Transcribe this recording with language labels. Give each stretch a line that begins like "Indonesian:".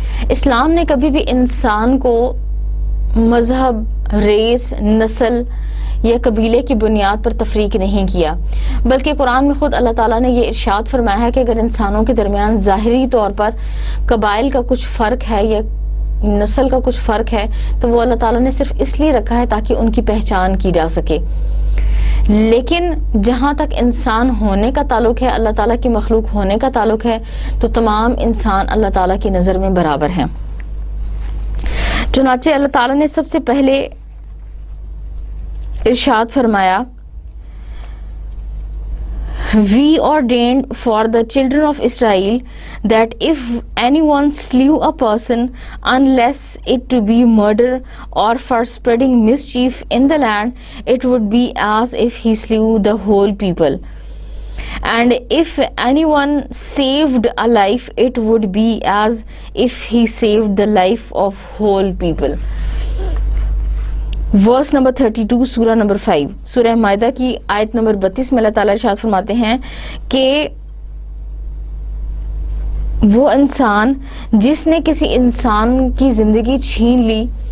Urdu: اسلام نے کبھی بھی انسان کو مذہب، ریس، نسل یا قبیلے کی بنیاد پر تفریق نہیں کیا، بلکہ قرآن میں خود اللہ تعالیٰ نے یہ ارشاد فرمایا ہے کہ اگر انسانوں کے درمیان ظاہری طور پر قبائل کا کچھ فرق ہے یا نسل کا کچھ فرق ہے تو وہ اللہ تعالیٰ نے صرف اس لیے رکھا ہے تاکہ ان کی پہچان کی جا سکے. لیکن جہاں تک انسان ہونے کا تعلق ہے، اللہ تعالیٰ کی مخلوق ہونے کا تعلق ہے، تو تمام انسان اللہ تعالیٰ کی نظر میں برابر ہیں. چنانچہ اللہ تعالیٰ نے سب سے پہلے ارشاد فرمایا
English: We ordained for the children of Israel that if anyone slew a person unless it to be murder or for spreading mischief in the land, it would be as if he slew the whole people. And if anyone saved a life, it would be as if he saved the life of whole people.
Urdu: Verse number 32 سورہ number 5 سورہ مائدہ کی آیت number 32 میں اللہ تعالیٰ ارشاد فرماتے ہیں کہ وہ انسان جس نے کسی انسان کی زندگی چھین لی،